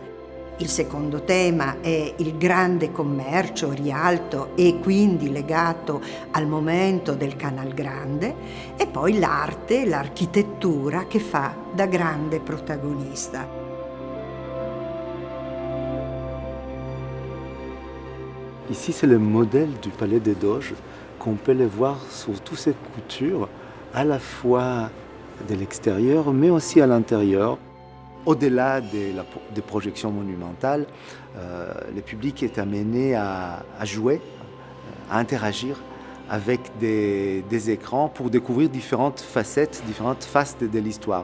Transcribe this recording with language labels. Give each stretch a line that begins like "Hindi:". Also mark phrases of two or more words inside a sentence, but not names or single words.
Italian: Il secondo tema è il grande commercio, Rialto, e quindi legato al momento del Canal Grande, e poi l'arte, l'architettura che fa da grande protagonista.
French: Ici, c'est le modèle du Palais des Doges qu'on peut le voir sur toutes ces coutures, à la fois de l'extérieur, mais aussi à l'intérieur. Au-delà des projections monumentales, le public est amené à jouer, à interagir avec des écrans pour découvrir différentes facettes, différentes faces de l'histoire.